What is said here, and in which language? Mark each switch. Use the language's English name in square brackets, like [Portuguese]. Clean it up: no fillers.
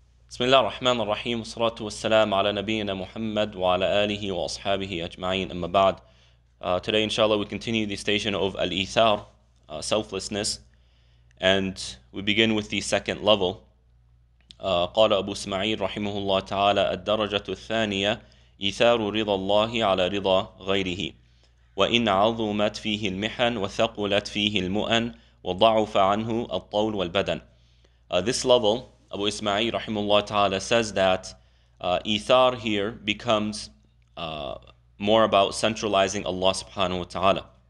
[Arabic] بسم الله الرحمن الرحيم والصلاة والسلام على نبينا محمد وعلى آله وأصحابه أجمعين أما بعد. [English] Today inshallah we continue the station of al-Ithar, selflessness, and we begin with the second level. [Arabic] قال أبو إسماعيل رحمه الله تعالى الدرجة الثانية إيثار رضا الله على رضا غيره وإن عظمت فيه المحن وثقلت فيه المؤن وضعف عنه الطول والبدن. [English] This level, Abu Ismail rahimahullah ta'ala says that Ithar here becomes more about centralizing Allah subhanahu wa ta'ala.